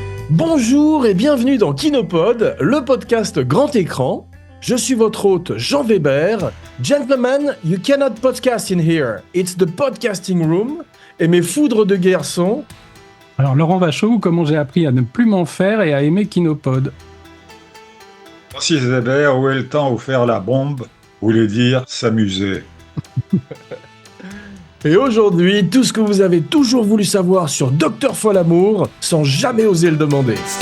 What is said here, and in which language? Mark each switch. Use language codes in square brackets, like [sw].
[fr] Bonjour et bienvenue dans Kinopod, le podcast grand écran. Je suis votre hôte Jean Weber. [en] Gentlemen, you cannot podcast in here. It's the podcasting room. [fr] Et mes foudres de guerre sont... Alors Laurent Vachaud, comment j'ai appris à ne plus m'en faire et à aimer Kinopod. Francis Weber, où est le temps où faire la bombe voulait dire s'amuser. Et aujourd'hui, tout ce que vous avez toujours voulu savoir sur Dr Folamour sans jamais oser le demander.